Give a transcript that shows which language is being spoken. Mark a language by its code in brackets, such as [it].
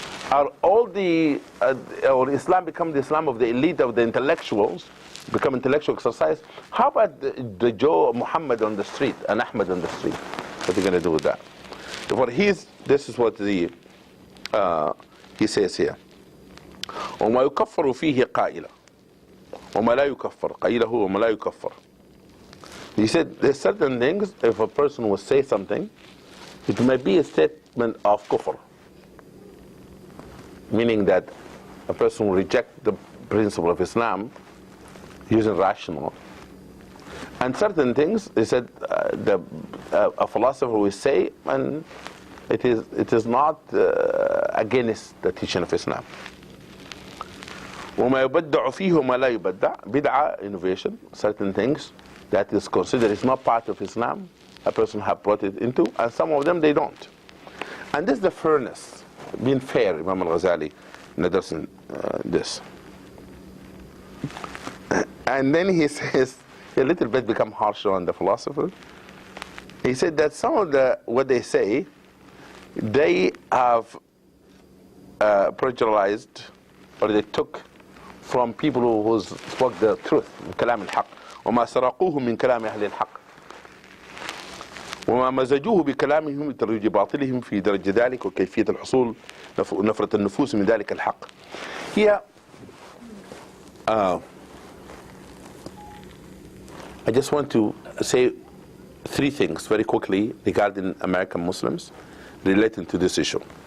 [en] Are all or Islam become the Islam of the elite, of the intellectuals, become intellectual exercise? How about the Joe Muhammad on the street and Ahmed on the street? What are you going to do with that? Therefore, this is what he says here. [ar] وما يكفر فيه قائلا وما لا يكفر قائله وما لا يكفر. [en] He said there's certain things, if a person will say something, it may be a statement of kufr, meaning that a person will reject the principle of Islam using rational. And certain things, he said, a philosopher will say, and it is not against the teaching of Islam. [ar] وما يبدع فيه وما لا يبدع. [en] Bid'ah, innovation, certain things that is considered is not part of Islam, a person have brought it into, and some of them they don't. And this is the fairness, being fair. Imam al-Ghazali addressing this. And then he says, a little bit become harsher on the philosopher. He said that some of what they say, they have plagiarized, or they took from people who spoke the truth, [ar] من كلام الحق. وما سرقوه من كلام أهل الحق. وما مزجوه بكلامهم لترويج باطلهم في درجة ذلك وكيفية الحصول نفرة النفوس من ذلك الحق. [en] Here, I just want to say three things very quickly regarding American Muslims relating to this issue.